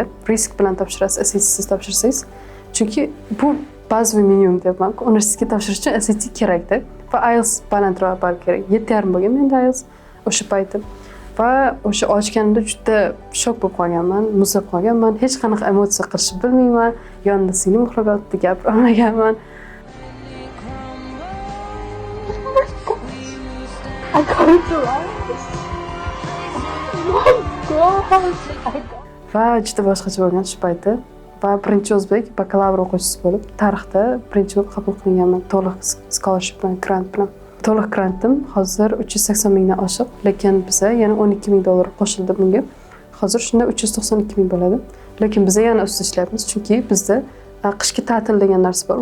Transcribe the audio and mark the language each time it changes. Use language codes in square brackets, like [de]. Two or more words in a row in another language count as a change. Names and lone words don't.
[uz] Risk bilan topshirasiz SATsiz topshirsangiz. Chunki bu bazaviy minimum deyapman. Universitetga topshirish uchun SAT kerakda va IELTS balandroq bal kerak. 7,5 bo'lgan menda IELTS o'sha paytim. Va o'sha ochganimda juda shok bo'lib qolganman, muzlab qolganman. Hech qanaqa emotsiya qilishni bilmayman. Yonida singlim uxlayotdi, gapira olmaganman. [en] I can't do it. Oh my God. [uz] Va juda boshqacha bo'lgan shu paytda. Va birinchi o'zbek bakalavr o'quvchisi bo'lib, tarixda birinchi bo'lib qabul qilinganman to'liq scholarship bilan, grant bilan. To'liq grantim hozir 380 mingdan oshiq, lekin biza yana 12 ming dollar qo'shildi bunga. Hozir shunda 392 ming bo'ladi. Lekin biza yana ustida ishlayapmiz, chunki bizda qishki ta'til degan narsa bor.